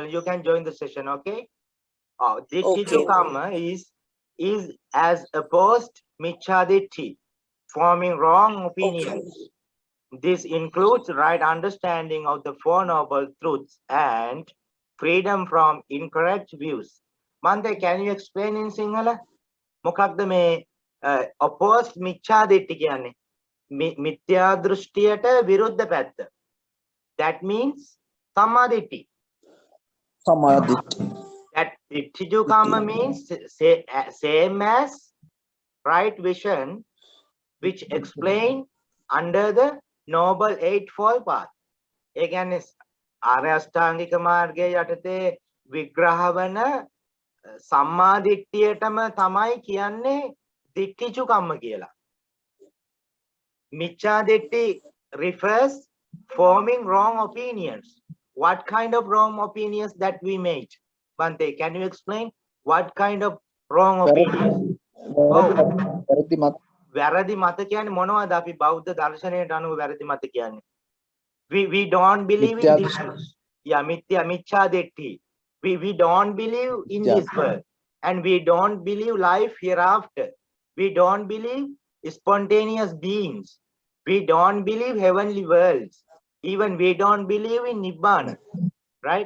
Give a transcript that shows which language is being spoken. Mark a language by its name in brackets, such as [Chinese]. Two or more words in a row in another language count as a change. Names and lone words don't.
[English] You can join the session, okay? [Pali] Dittiju Kamma [English] is as opposed [Pali] Michcha Ditti, [English] forming wrong opinions. This includes right understanding of the Four Noble Truths and freedom from incorrect views. Mante, can you explain in Sinhala? [Sinhala] මොකක්ද මේ opposed [Pali] Michcha Ditti [Sinhala] කියන්නේ? මිත්‍යා දෘෂ්ටියට විරුද්ධ පැත්ත. [English] That means සම්මාදිට්ඨි. That [Pali] Dittiju Kamma [English] means same as right vision, which explained under the Noble Eightfold Path. [Sinhala] ඒ කියන්නේ ආර්ය අෂ්ටාංගික මාර්ගයේ යටතේ විග්‍රහ වන සම්මාදිට්ඨියටම තමයි කියන්නේ [Pali] Dittiju Kamma [Sinhala] කියලා. [Pali] Michcha Ditti [English] refers forming wrong opinions. What kind of wrong opinions that we made? Bante, can you explain what kind of wrong opinions? [Sinhala] වැරදි මත කියන්නේ මොනවද? අපි බෞද්ධ දර්ශනයට අනුව වැරදි මත කියන්නේ. [English] We don't believe in this. Yeah, [Pali] Michcha Ditti. [English] We don't believe in this world, and we don't believe life hereafter. We don't believe spontaneous beings. We don't believe heavenly worlds. Even we don't believe in Nibbana, right?